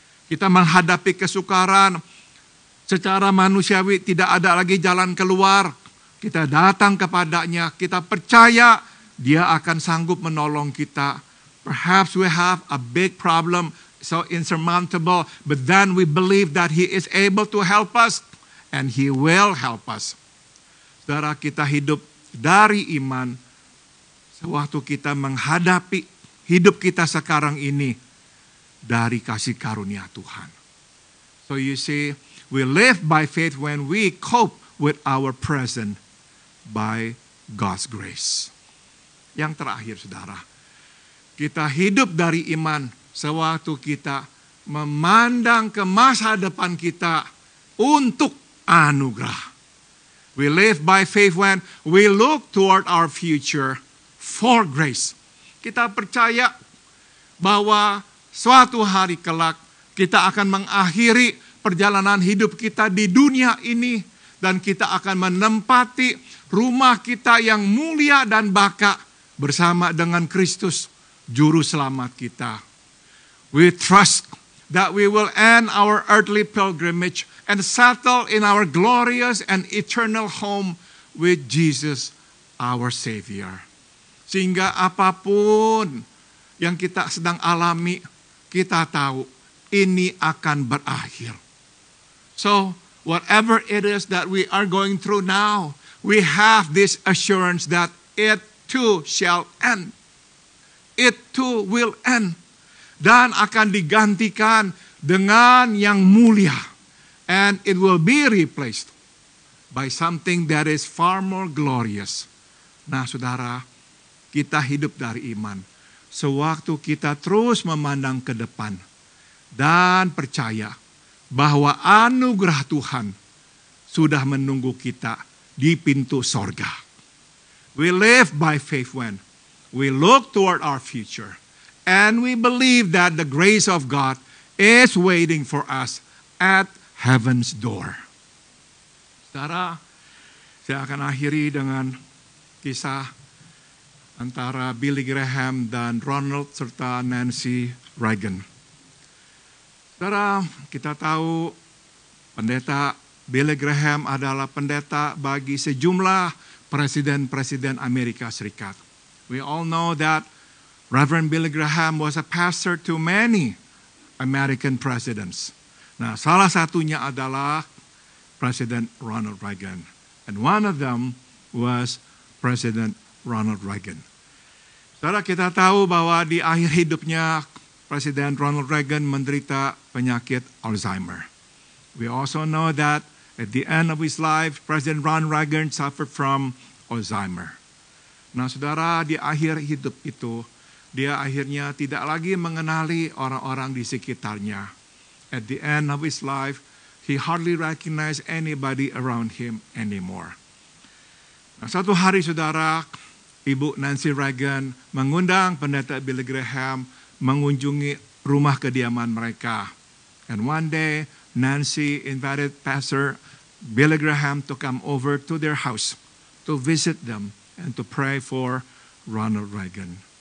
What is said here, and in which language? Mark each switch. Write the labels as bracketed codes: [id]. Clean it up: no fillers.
[id] Kita menghadapi kesukaran, secara manusiawi tidak ada lagi jalan keluar. Kita datang kepadanya, kita percaya Dia akan sanggup menolong kita. [en] Perhaps we have a big problem, so insurmountable, but then we believe that He is able to help us, and He will help us. [id] Saudara, kita hidup dari iman, sewaktu kita menghadapi hidup kita sekarang ini, dari kasih karunia Tuhan. [en] So you see, we live by faith when we cope with our present by God's grace. [id] Yang terakhir, saudara, kita hidup dari iman sewaktu kita memandang ke masa depan kita untuk anugerah. [en] We live by faith when we look toward our future for grace. [id] Kita percaya bahwa suatu hari kelak Kita akan mengakhiri perjalanan hidup kita di dunia ini. Dan kita akan menempati rumah kita yang mulia dan baka bersama dengan Kristus, Juru Selamat kita. [en] We trust that we will end our earthly pilgrimage and settle in our glorious and eternal home with Jesus, our Savior. [id] Sehingga apapun yang kita sedang alami, kita tahu ini akan berakhir. [en] So, whatever it is that we are going through now, we have this assurance that it too shall end. It too will end. [id] Dan akan digantikan dengan yang mulia. [en] And it will be replaced by something that is far more glorious. [id] Nah saudara, kita hidup dari iman. Sewaktu kita terus memandang ke depan dan percaya bahwa anugerah Tuhan sudah menunggu kita di pintu sorga. [en] We live by faith when we look toward our future. And we believe that the grace of God is waiting for us at heaven's door. [id] Saudara, saya akan akhiri dengan kisah antara Billy Graham dan Ronald serta Nancy Reagan. Saudara, kita tahu pendeta Billy Graham adalah pendeta bagi sejumlah presiden-presiden Amerika Serikat. [en] We all know that Reverend Billy Graham was a pastor to many American presidents. [id] Nah, salah satunya adalah President Ronald Reagan. [en] And one of them was President Ronald Reagan. [id] Saudara, kita tahu bahwa di akhir hidupnya Presiden Ronald Reagan menderita penyakit Alzheimer. [en] We also know that at the end of his life, President Ronald Reagan suffered from Alzheimer. [id] Nah, saudara, di akhir hidup itu, dia akhirnya tidak lagi mengenali orang-orang di sekitarnya. [en] At the end of his life, he hardly recognized anybody around him anymore. [id] Nah, satu hari, saudara, Ibu Nancy Reagan mengundang pendeta Billy Graham mengunjungi rumah kediaman mereka. [en] And one day, Nancy invited Pastor Billy Graham to come over to their house to visit them and to pray for Ronald Reagan.